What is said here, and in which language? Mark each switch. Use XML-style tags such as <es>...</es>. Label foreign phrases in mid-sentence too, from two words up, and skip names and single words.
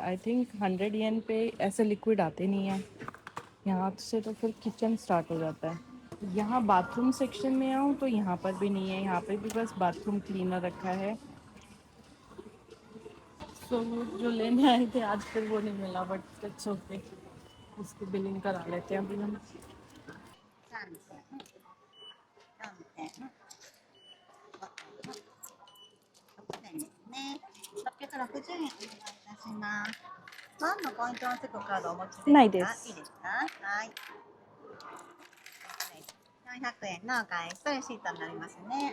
<en>I think</en> <hi>100 येन पे ऐसे लिक्विड आते नहीं हैं। यहाँ से तो फिर किचन स्टार्ट हो जाता है। यहाँ बाथरूम सेक्शन में आऊँ तो यहाँ पर भी नहीं है, यहाँ पे भी बस बाथरूम क्लीनर रखा है। सो जो लेने आए थे आज फिर वो नहीं मिला,</hi> <en>but it's okay,</en> <hi>उसकी बिलिंग करा लेते हैं अभी हम।</hi> <ja>3点、4点、660円お願いいたします。何のポイントのチェックカードお持ちですか？ないです。いいですか？はい。400円のお返しとレシートになりますね。</ja>